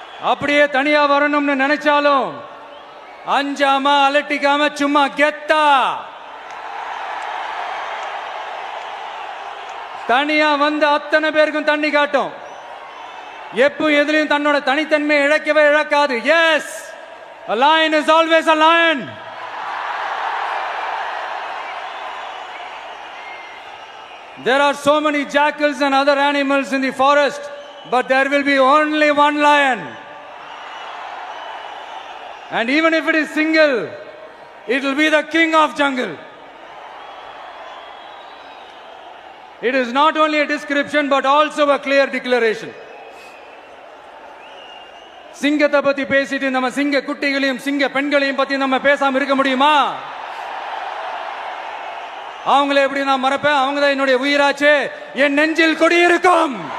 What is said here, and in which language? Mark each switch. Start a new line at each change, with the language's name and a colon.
Tamil: அப்படியே தனியா வரணும்னு நினைச்சாலும் அஞ்சாம அலட்டிக்காம சும்மா கெத்தா தனியா வந்து அத்தனை பேருக்கும் தண்ணி காட்டும். எப்ப எதிலையும் தன்னோட தனித்தன்மையை இழக்கவே இழக்காது.
English: Yes, a lion is always a lion. There are so many jackals and other animals in the forest, but there will be only one lion. And even if it is single, it will be the king of jungle. It is not only a description but also a clear declaration.
Tamil: சிங்கத்தை பத்தி பேசிட்டு நம்ம சிங்க குட்டிகளையும் சிங்க பெண்களையும் பத்தி நம்ம பேசாம இருக்க முடியுமா? அவங்கள எப்படி நான் மறப்பேன்? அவங்க தான் என்னுடைய உயிராச்சு, என் நெஞ்சில் குடியிருக்கும்.